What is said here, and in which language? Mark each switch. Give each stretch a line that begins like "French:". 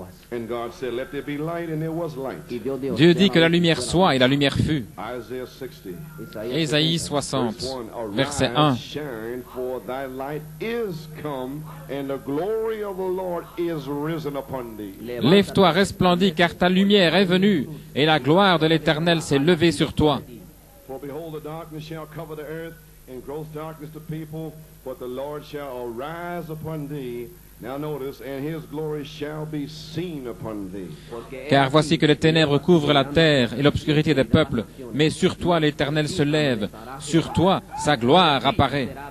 English: And God said, "Let there be light," and there was light.
French: Dieu dit que la lumière soit, et la lumière fut.
English: Isaiah 60.
French: Ésaïe 60, verset 1.
English: Shine, for thy light is come, and the glory of the Lord is risen upon thee.
French: Lève-toi, resplendis, car ta lumière est venue, et la gloire de l'Éternel s'est levée sur toi.
English: For behold, the darkness shall cover the earth, and gross darkness the people, but the Lord shall arise upon thee. Now notice, and his glory shall be seen upon thee.
French: Car voici que les ténèbres couvrent la terre et l'obscurité des peuples, mais sur toi l'Éternel se lève, sur toi sa gloire apparaît.